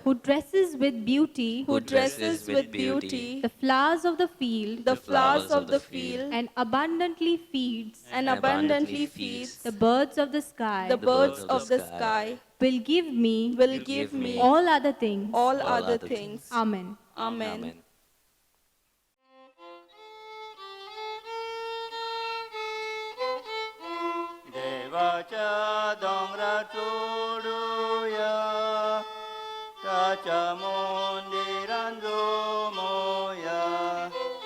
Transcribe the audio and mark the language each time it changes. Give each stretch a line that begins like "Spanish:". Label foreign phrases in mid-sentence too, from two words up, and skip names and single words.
English: who dresses with beauty who dresses with beauty the flowers of the field the flowers of the field and abundantly feeds and abundantly feeds the birds of the sky, the birds of the sky, will give me all other things. all other things. Amen. Amen.
Marathi: Devacha dongra tuduya, tacha mundiran moya.